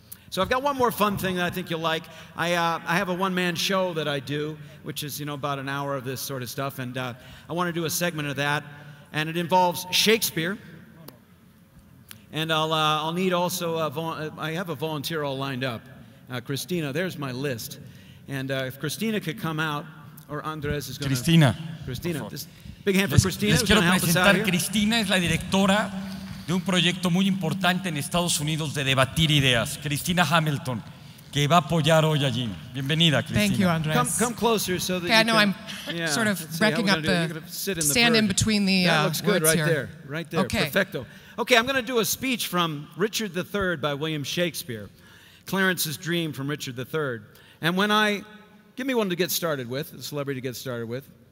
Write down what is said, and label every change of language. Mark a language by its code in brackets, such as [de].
[en] So I've got one more fun thing that I think you'll like. I have a one-man show that I do, which is, you know, about an hour of this sort of stuff, and I want to do a segment of that, and it involves Shakespeare. And I'll need also, I have a volunteer all lined up. Christina, there's my list. And if Christina could come out, or Andres is going to... Christina. Big hand for Christina. [es] Les quiero presentar. Cristina es la directora de un proyecto muy importante en Estados Unidos de debatir ideas. Cristina Hamilton, que va a apoyar hoy allí. Bienvenida, Cristina. [en] Thank you, Andres. Come closer so that okay, you can... I know I'm sort of wrecking up the stand in between the that looks good words right here. there. Right there. Okay. [es] Perfecto. [en] Okay, I'm going to do a speech from Richard III by William Shakespeare. Clarence's Dream from Richard III. And when I... Give me one to get started with, a celebrity to get started with.